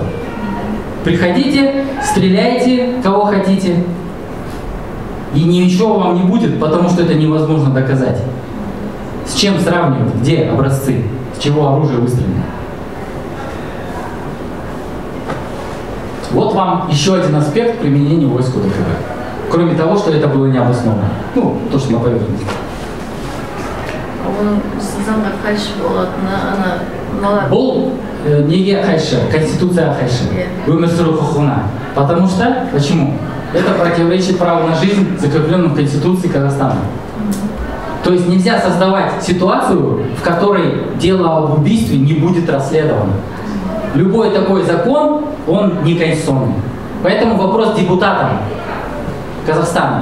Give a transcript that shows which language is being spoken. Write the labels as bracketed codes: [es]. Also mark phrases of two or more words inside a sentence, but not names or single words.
[ru] Приходите, стреляйте, кого хотите, и ничего вам не будет, потому что это невозможно доказать. С чем сравнивать? Где образцы? С чего оружие выстрелено? Вот вам еще один аспект применения войск ОДКБ. Кроме того, что это было необоснованно. Ну, то, что на поверхности. [kk] Бұл неге қайшы? Конституция қайшы. Өмір сүру құқығына. [ru] Потому что, почему? Это противоречит праву на жизнь, закрепленному в Конституции Казахстана. То есть нельзя создавать ситуацию, в которой дело об убийстве не будет расследовано. Любой такой закон, он не конституционный. Поэтому вопрос депутатам Казахстана.